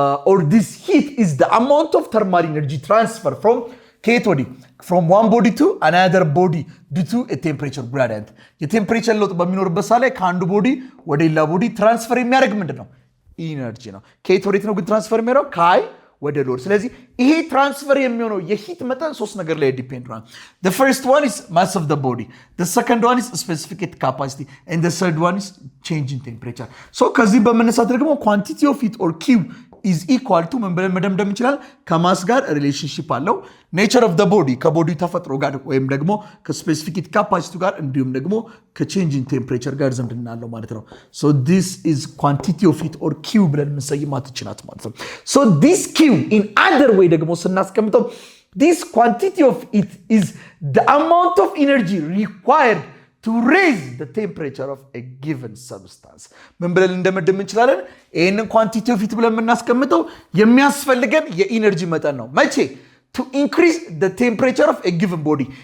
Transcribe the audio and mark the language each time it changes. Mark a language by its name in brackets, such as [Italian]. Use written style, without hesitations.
[English] or this heat is the amount of thermal energy transfer from [Amharic] ከየት ወዲህ [English] from one body to another body due to a temperature gradient [Amharic] የቴምፕሬቸር ለውጥ በሚኖርበት ሰዓት ላይ ከአንዱ ቦዲ ወደ ሌላ ቦዲ ትራንስፈር የሚያደርግ ምንድን ነው? ኢነርጂ ነው። ከየት ወዴት ነው ግን ትራንስፈር የሚያደርገው? ከሃይ ወደ ሎር። ስለዚህ ይሄ ትራንስፈር የሚሆነው የሂት መጠን ሶስት ነገር ላይ ዲፔንድ ነው። [English] the first one is mass of the body, the second one is specific heat capacity and the third one is change in temperature. so [Amharic] ከዚህ በመነሳት ደግሞ [English] quantity of heat or Q is equal to [Amharic] ምን ብለን መደምደም እንችላለን? ከማስ ጋር ሪሌሽንሺፕ አለው። ኔቸር ኦፍ ዘ ቦዲ ከቦዲ ተፈጥሮ ጋር ወይም ደግሞ ከስፔሲፊክ ሂት ካፓሲቲ ጋር እንዲሁም ደግሞ ከቼንጅ ኢን ቴምፕሬቸር ጋር ዝምድና አለው ማለት ነው። [English] ሶ ዲስ ኢዝ ኳንቲቲ ኦፍ ሂት ኦር ኪው [Amharic] ብለን የምንሰይማት ይችላል ማለት ነው። [English] ሶ ዲስ ኪው ኢን አዘር ዌይ [Amharic] ደግሞ ስናስቀምጠው [English] this quantity of heat is the amount of energy required to raise the temperature of a given substance. [Amharic] ምን ብለን እንደመደም እንችላለን? ይሄንን ኳንቲቲ ኦፍ ሂት ብለን የምናስቀምጠው የሚያስፈልገን የኢነርጂ መጠን ነው። መቼ? [English] to increase the temperature of a given body.